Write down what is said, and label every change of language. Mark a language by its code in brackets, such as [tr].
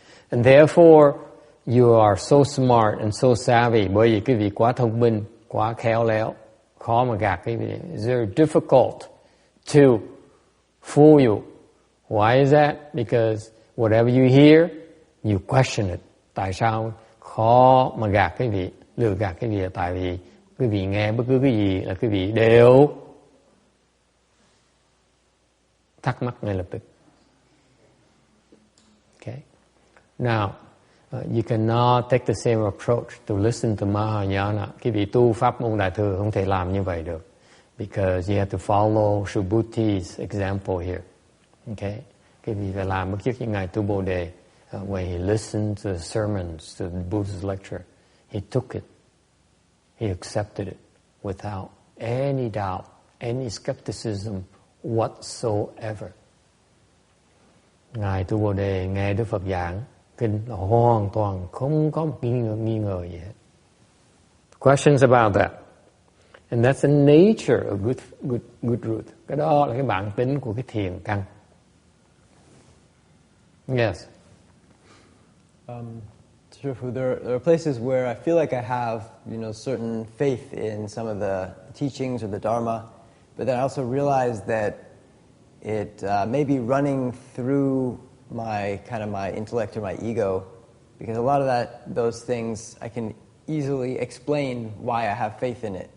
[en] And therefore, you are so smart and so savvy, [vi] bởi vì quý vị quá thông minh, quá khéo léo, khó mà gạt quý vị. [en] It's very difficult to fool you. Why is that? Because whatever you hear, you question it. [vi] Tại sao khó mà gạt quý vị, lừa gạt quý vị? Tại vì quý vị nghe bất cứ cái gì là quý vị đều thắc mắc ngay lập tức. [en] Okay. Now, you cannot take the same approach to listen to Mahayana. [vi] Quý vị tu pháp môn Đại Thừa không thể làm như vậy được. [en] Because you have to follow Subhuti's example here. Okay. [vi] Quý vị phải làm bất chấp như Ngài Tu Bồ Đề. [en] When he listened to the sermons, to the Buddha's lecture, he took it. He accepted it without any doubt, any skepticism whatsoever. [vi] Ngài Tu Bồ Đề nghe Đức Phật giảng kinh là hoàn toàn không có một nghi ngờ gì hết. [en] Questions about that? And that's the nature of good root. [vi] Cái đó là cái bản tính của cái thiền căn. [en] Yes. There are places where I feel like I have, certain faith in some of the teachings or the Dharma, but then I also realize that it may be running through my intellect or my ego, because a lot of those things I can easily explain why I have faith in it.